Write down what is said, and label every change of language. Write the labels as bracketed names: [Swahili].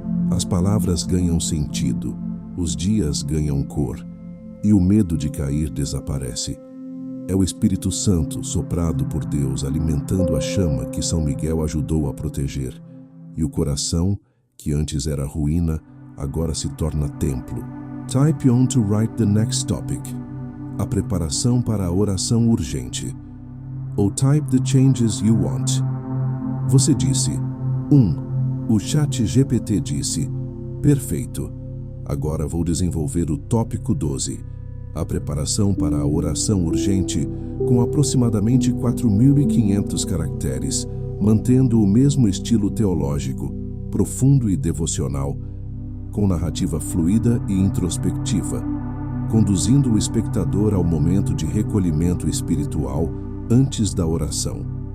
[Portuguese] As palavras ganham sentido, os dias ganham cor, e o medo de cair desaparece. É o Espírito Santo, soprado por Deus, alimentando a chama que São Miguel ajudou a proteger. E o coração, que antes era ruína, agora se torna templo. [English] Type on to write the next topic. [Portuguese] A preparação para a oração urgente. Ou [English] type the changes you want. [Portuguese] Você disse: 1. O chat GPT disse: perfeito. Agora vou desenvolver o tópico 12. A preparação para a oração urgente com aproximadamente 4.500 caracteres, mantendo o mesmo estilo teológico, profundo e devocional, com narrativa fluida e introspectiva, conduzindo o espectador ao momento de recolhimento espiritual antes da oração.